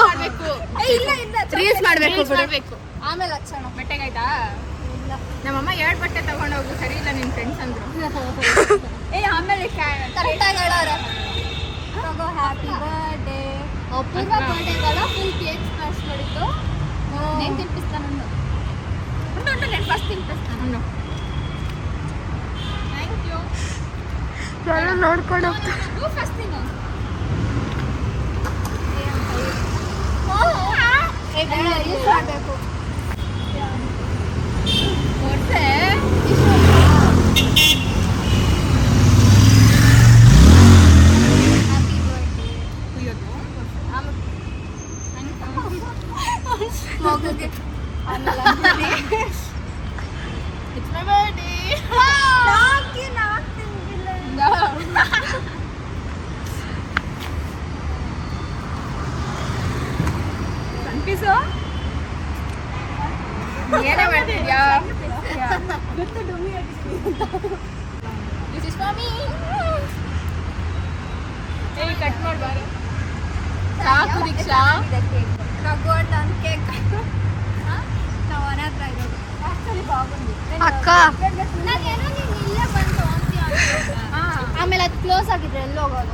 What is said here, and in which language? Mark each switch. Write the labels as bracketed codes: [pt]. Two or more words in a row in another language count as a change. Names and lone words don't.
[kn] ರೀಲ್ಸ್ ಮಾಡ್ಬೇಕು ಆಮೇಲೆ ಹಚ್ಚೋಣ. ಬಟ್ಟೆಗಾಯ್ತಾ? ನಮ್ಮಮ್ಮ 2 ಬಟ್ಟೆ ತಗೊಂಡೋಗು ಸರಿ ಇಲ್ಲ ನಿನ್ ಫ್ರೆಂಡ್ಸ್ ಅಂದ್ರು. ಆಮೇಲೆ ಕರೆಕ್ಟಾಗಿ ಹೇಳೋರೆ. [en] happy birthday [kn] ಅಪೂರ್ವ ಬರ್ಡೇಗಳ [en] full cake smash [kn] ಮಾಡಿದ್ದು. [te] నేను తినిపిస్తాను. ఉండు నేను ఫస్ట్ తినిపిస్తాను. ఉండు. [en] thank you. [kn] ಎಲ್ಲ ನೋಡ್ಕೊಂಡು [te] నువ్వు ఫస్ట్ తిను. [kn] ಮಾಡಬೇಕು. ಕೊಡ್ತೆ. ಮಗುಗೆ [en] It's my birthday. No. [kn] ಕನ್ಫ್ಯೂಸು? ಏನೇ ಮಾಡ್ತಿದ್ಯಾ? [en] This is for me. [kn] ಏಯ್ ಕಟ್ ಮಾಡ್ಬಾರ. ಸಾಕು ದೀಕ್ಷಾ. ರಘುವಟ್ ನನ್ನ ಕೇಕ್ ನಾವು ಮನೆ ಹತ್ರ ಇರೋದು. ಅಕ್ಕ ಆಮೇಲೆ ಅದು ಕ್ಲೋಸ್ ಆಗಿದ್ರೆ ಎಲ್ಲಿ ಹೋಗೋದು?